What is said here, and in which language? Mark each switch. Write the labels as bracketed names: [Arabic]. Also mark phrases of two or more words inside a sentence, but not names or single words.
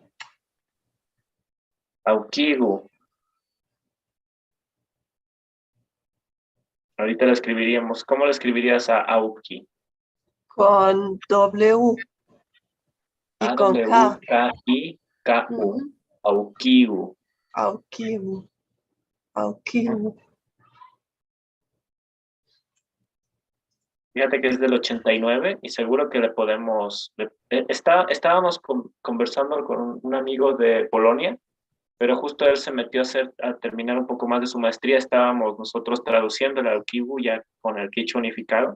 [Spanish] Aukigu. Ahorita lo escribiríamos. ¿Cómo lo escribirías a Auki? Con W y con K. A-W-K-I-K-U. Ujú. Aukigu. Aukibu. Aukibu. Fíjate que es del 89 y seguro que le podemos... estábamos conversando con un amigo de Polonia, pero justo él se metió a terminar un poco más de su maestría. Estábamos nosotros traduciendo el Aukigu ya con el quichua unificado,